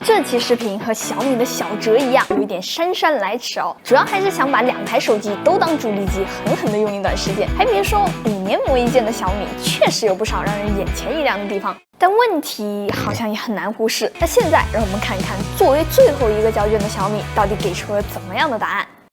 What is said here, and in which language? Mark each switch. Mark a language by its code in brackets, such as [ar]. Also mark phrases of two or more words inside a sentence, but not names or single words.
[zh] 這期視頻和小米的小折一樣，有一點姍姍來遲哦。主要還是想把2台手機都當主力机，狠狠的用一段时间。还別說，5年磨一劍的小米確實有不少讓人眼前一亮的地方，但問題好像也很難忽視。那現在讓我們看一看，作為最後一個交卷的小米，到底給出了怎麼樣的答案。